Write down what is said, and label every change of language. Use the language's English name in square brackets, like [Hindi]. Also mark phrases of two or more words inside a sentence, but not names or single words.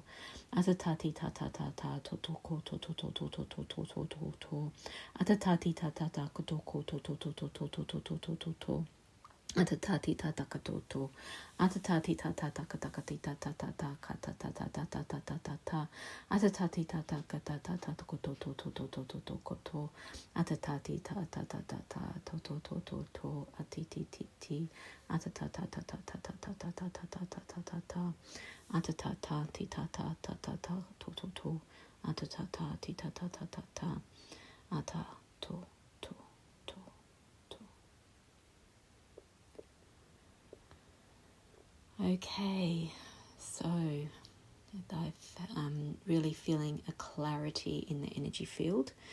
[English] Atatati ta ta ta ta to toko to to to to to to to to to to. Atatati ta ta ta ka toko to to to to to to to to to to to. Atatati ta ta ka to to. Atatati ta ta ta ka ta ka ti ta ta ta ta ka ta ta ta ta ta ta ta ta ta. Atatati ta ta ka ta ta ta ko to to to to to to to ko to. Atatati ta ta ta ta ta to to to to to. Atiti ti ti. Atata ta ta ta ta ta ta ta ta ta ta ta ta ta ta. Atata ta ti ta ta ta ta ta to to to. Atata ta ti ta ta ta ta ta. Ata to to to to. Okay, so I'm really feeling a clarity in the energy field.